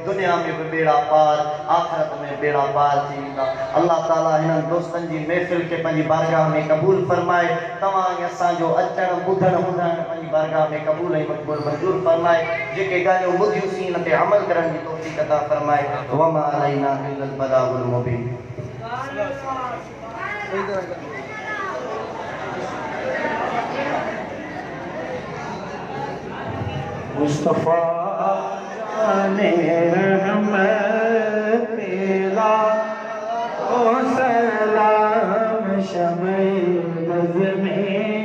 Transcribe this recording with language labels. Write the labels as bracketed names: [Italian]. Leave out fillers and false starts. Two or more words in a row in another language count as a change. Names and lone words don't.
[Sindhi] दुनिया में भी बेड़ा पार, आखिरत में बेड़ा पार थी वेंदा। अल्लाह ताला हिननि दोस्तनि जी महफ़िल खे पंहिंजी बारगाह में क़बूल फरमाए। तव्हां ऐं असांजो अचणु ॿुधणु ॿुधणु पंहिंजी बारगाह में क़बूल ऐं मक़बूल मंज़ूर फरमाए। जेके ॻाल्हियूं ॿुधियूंसीं इन ते अमल करण जी तौफ़ीक़ अता फरमाए। [Arabic] وما علينا إلا البلاغ المبين. [Urdu] مصطفیٰ جان رحمت تیرا او سلام شمع بزم میں